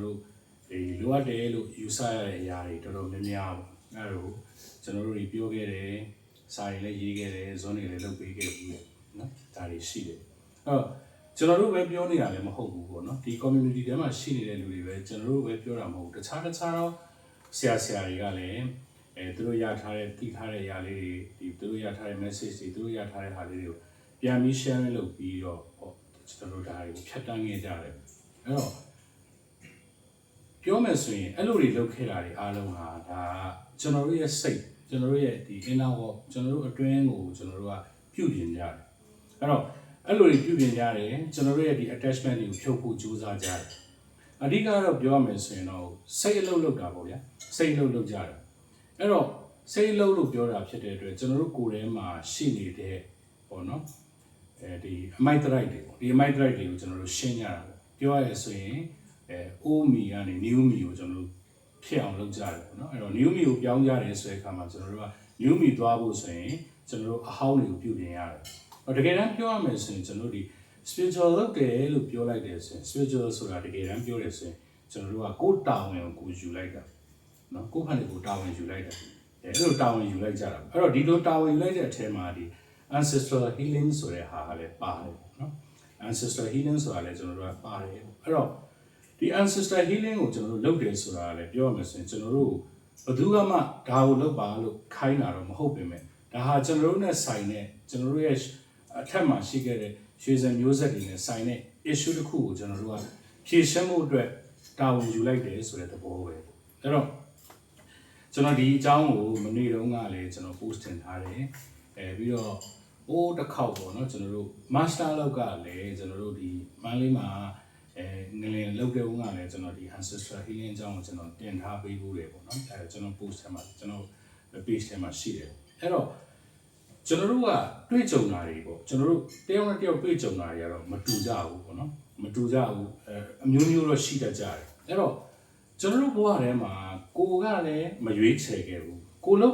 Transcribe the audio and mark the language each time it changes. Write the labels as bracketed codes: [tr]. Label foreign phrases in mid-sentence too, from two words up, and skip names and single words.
[my] တို့ဒီလိုအပ်တယ်လို့ယူဆရတဲ့အရာတွေတော်တော်များများပေါ့အဲ့လိုကျွန်တော်တို့တွေပြောခဲ့တယ်စာတွေလည်းရေးခဲ့တယ်ဇွန်းတွေလည်းလုပ်ပေးခဲ့ဘူးလေနော်ဒါတွေရှိတယ်အဲ့တော့ကျွန်တော်တို့ပဲပြောနေတာလည်းမဟုတ်ဘူးပေါ့နော်ဒီ community ထဲမှာရှိနေတဲ့လူတွေပဲကျွန်တော်တို့ပဲပြောတာမဟုတ်ဘူးတခြားတော့ဆရာတွေကလည်းသူတို့ရထားတဲ့သိထားတဲ့အရာလေးတွေဒီသူတို့ရထားတဲ့ message တွေသူတို့ရထားတဲ့ဟာလေးတွေကိုပြန်ပြီး share လုပ်ပြီးတော့ကျွန်တော်တို့ဒါတွေကိုဖြတ်တန်းခဲ့ကြတယ်အဲ့တော့ ပြောမယ်ဆိုရင်အဲ့လိုတွေလုပ်ခဲ့တာတွေအားလုံးဟာဒါကျွန်တော်တို့ရဲ့စိတ်ကျွန်တော်တို့ရဲ့ဒီ [en] inner work [my] ကျွန်တော်တို့ အတွင်းကိုကျွန်တော်တို့ကပြုပြင်ကြတယ်အဲ့တော့အဲ့လိုတွေပြုပြင်ကြတယ်ကျွန်တော်တို့ရဲ့ဒီ attachment တွေကိုဖြုတ်ဖို့ကြိုးစားကြတယ်အဓိကတော့ပြောရမယ်ဆိုရင်တော့စိတ်အလုပ်လုပ်တာပေါ့ဗျာစိတ်အလုပ်လုပ်ကြတယ်အဲ့တော့စိတ်အလုပ်လို့ပြောတာဖြစ်တဲ့အတွက်ကျွန်တော်တို့ကိုယ်ထဲမှာရှိနေတဲ့ပေါ့နော်ဒီ amygdalite တွေပေါ့ဒီ amygdalite တွေကိုကျွန်တော်တို့ရှင်းကြတာပေါ့ပြောရရဆိုရင် [en] old me [my] ကနေ [en] new me [my] ကိုကျွန်တော်တို့ဖြစ်အောင်လုပ်ကြတယ်ပေါ့နော်အဲ့တော့ [en] new me [my] ကိုပြောင်းကြတယ်ဆိုတဲ့အခါမှာကျွန်တော်တို့က [en] new me [my] သွားဖို့ဆိုရင်ကျွန်တော်တို့အဟောင်းတွေကိုပြုပြင်ရတယ်တကယ်တမ်းပြောရမယ် ဆိုရင်ကျွန်တော်တို့ဒီ spiritual လုပ်တယ်လို့ပြောလိုက်တယ်ဆိုရင် spiritual ဆိုတာတကယ်တမ်းပြောတယ်ဆိုရင်ကျွန်တော်တို့ကကိုယ်တာဝန်ကိုယူလိုက်တာနော်ကိုယ်ဖန်တွေကို တာဝန်ယူလိုက်တာအဲ့လိုတာဝန်ယူလိုက်ကြတာအဲ့တော့ဒီလိုတာဝန်ယူလိုက်တဲ့အထက်မှာဒီ [en] ancestral healing [my] ဆိုတဲ့ဟာကလည်းပါတယ်နော် [en] ancestral healing [my] ဆိုတာလည်းကျွန်တော်တို့ကပါတယ်အဲ့တော့ဒီ [en] ancestral healing [my] ကိုကျွန်တော်တို့လုပ်တယ်ဆိုတာလည်းပြောရမယ်ဆိုရင်ကျွန်တော်တို့ဘယ်သူမှဒါကိုလုပ်ပါလို့ခိုင်းတာတော့မဟုတ်ပေမဲ့ဒါဟာကျွန်တော်တို့နဲ့ဆိုင်တဲ့ကျွန်တော်တို့ရဲ့အထက်မှာရှိခဲ့တဲ့ရွှေစံမျိုးဆက်တွေနဲ့ဆိုင်တဲ့ issue တစ်ခုကိုကျွန်တော်တို့ကဖြေရှင်းဖို့ အတွက်တာဝန်ယူလိုက်တယ်ဆိုတဲ့သဘောပဲအဲ့တော့ကျွန်တော်ဒီအကြောင်းကိုမနေ့တုန်းကလည်းကျွန်တော် post တင်ထားတယ်ပြီးတော့တစ်ခေါက်ပေါ့နော်ကျွန်တော် တို့ master လောက်ကလည်းကျွန်တော်တို့ဒီမန်းလေးမှာငလင်လောက်တဲ့ဦးကလည်းကျွန်တော်ဒီ [en] ancestral healing [my] အကြောင်းကိုကျွန်တော်တင်ထားပေးဖို့တယ်ပေါ့နော်ကျွန်တော် post ထဲမှာကျွန်တော် page ထဲမှာရှိတယ်အဲ့တော့ကျွန်တော်တို့ကတွေ့ကြုံတာတွေပေါ့ကျွန်တော်တို့တယောက်နဲ့တယောက်တွေ့ကြုံတာတွေကတော့မတူကြဘူးပေါ့နော်မတူကြဘူးအမျိုးမျိုးတော့ရှိတတ်ကြတယ်အဲ့တော့ကျွန်တော်တို့ဘဝထဲမှာကိုကလည်းမရွေးချယ်ခဲ့ဘူးကိုလုပ်